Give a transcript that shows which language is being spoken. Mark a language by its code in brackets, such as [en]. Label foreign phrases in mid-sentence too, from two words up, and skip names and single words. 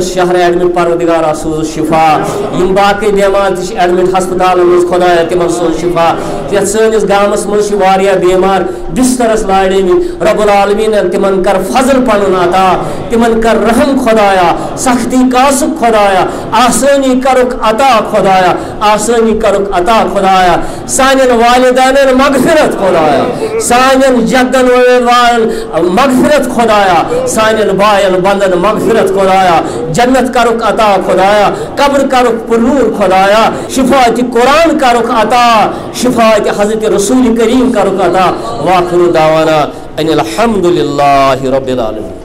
[ks] شہر ایڈمٹ پروردگارا سوز شفا یم باقی بیمار تہ ایڈمٹ ہسپتال مز خدایا تمن سوز شفا یت سنس گامس مز واریاہ بیمار بسترس لاڑمت [ar] رب العالمین [ks] تمن کر فضل پنن عطا تمن کر رحم خدایا سختی کاسک خدایا آسانی کرک عطا خدایا آسانی کرک عطا خدایا سانن والدین مغفرت خدایا سانن جدن مغفرت خدایا سانن بائن بندن مغفرت خدایا جنت کرک عطا خدایا قبر کرک پرنور خدایا شفاعت قرآن کرک عطا شفاعت حضرت رسول کریم کرک عطا [ar] واخر دعوانا ان الحمد للہ رب العالمین.